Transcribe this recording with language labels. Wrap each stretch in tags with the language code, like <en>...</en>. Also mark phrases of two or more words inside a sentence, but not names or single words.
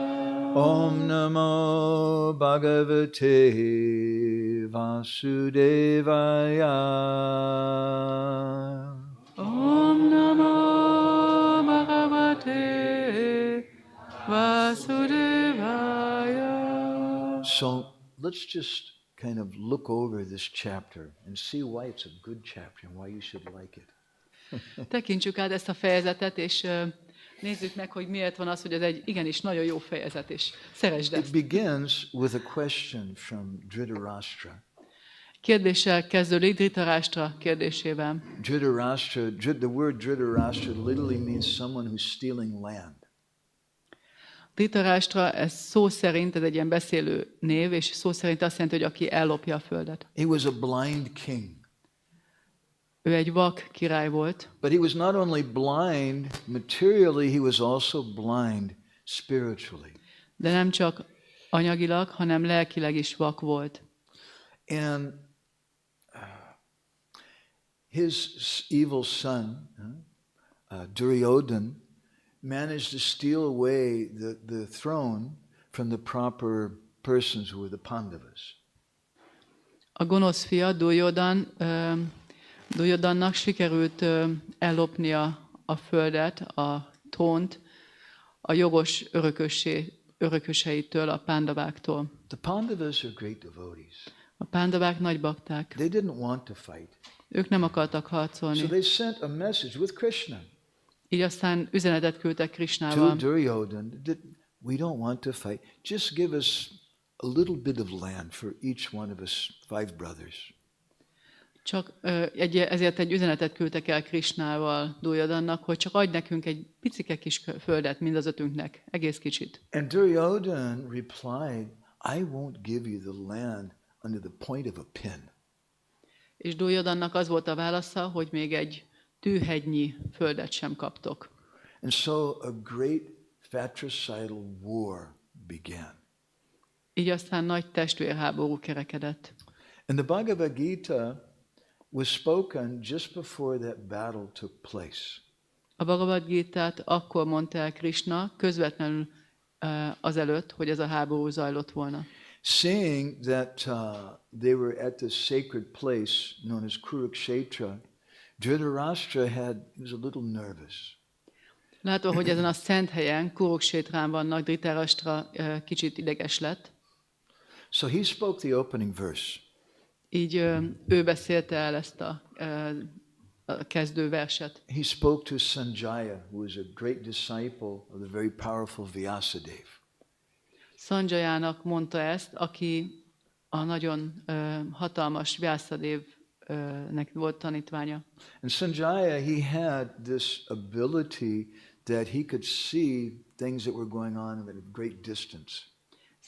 <sa>Om Namo Bhagavate Vasudevaya. Om Namo Bhagavate Vasudevaya.</sa> <en>So let's just kind of look over this chapter and see why it's a good chapter and why you should like it.</en> <hu>Tekintsük át ezt a fejezetet, és nézzük meg, hogy miért van az, hogy ez egy igenis nagyon jó fejezet, és szeresd</hu> <en>It</en> <hu>ezt.</hu> <en>begins with a question from Dhritarashtra.</en> <hu>Kérdéssel kezdődik Dhritarashtra kérdésével.</hu> <en>Dhritarashtra, the word Dhritarashtra literally means someone who's stealing land.</en> <hu>Dhritarashtra, ez szó szerint, ez egy ilyen beszélő név, és szó szerint azt jelenti, hogy aki ellopja a földet.</hu> <en>He was a blind king.</en> <hu>Ő egy vak király volt.</hu> <en>But he was not only blind materially, he was also blind spiritually.</en> <hu>De nem csak anyagilag, hanem lelkileg is vak volt.</hu> <en>And his evil son, Duryodhana, managed to steal away the throne from the proper persons who were the Pandavas.</en> <hu>A gonosz fia, Duryodhannak sikerült ellopnia a földet, a trónt a jogos örököseitől, a pándaváktól.</hu> <en>The Pandavas are great devotees.</en> <hu>A pándavák nagy bakták.</hu> <en>They didn't want to fight.</en> <hu>Ők nem akartak harcolni.</hu> <en>So they sent a message with Krishna.</en> <hu>Így aztán üzenetet küldtek</hu> <en>To</en> <hu>Krishnával.</hu> <en>Duryodhana, that we don't want to fight. Just give us a little bit of land for each one of us 5 brothers.</en> <hu>Csak ezért egy üzenetet küldtek el Krishnával Duryodhannak, hogy csak adj nekünk egy picike kis földet mind az 5-ünknek, egész kicsit.</hu> <en>And Duryodhana replied, I won't give you the land under the point of a pin.</en> <hu>És Duryodhannak az volt a válasza, hogy még egy tűhegynyi földet sem kaptok.</hu> <en>And so a great fratricidal war began.</en> <hu>Így aztán nagy testvérháború kerekedett.</hu> <en>And the Bhagavad Gita was spoken just before that battle took place.</en> <hu>A Bhagavad Gitát akkor mondta el Krishna, közvetlenül azelőtt, hogy ez a háború zajlott volna.</hu> <en>Seeing that they were at this sacred place known as Kurukshetra, Dhritarashtra was a little nervous.</en> <hu>Látva, hogy ezen a szent helyen, Kuruksétrán vannak, Dhritarashtra kicsit ideges lett.</hu> <en>So he spoke the opening verse.</en> <hu>Így ő beszélte el ezt a kezdő verset.</hu> <en>He spoke to Sanjaya, who was a great disciple of the very powerful Vyasadeva.</en> <hu>Sanjajának mondta ezt, aki a nagyon hatalmas Vyasadevnek volt tanítványa.</hu> <en>And Sanjaya, he had this ability that he could see things that were going on at a great distance.</en>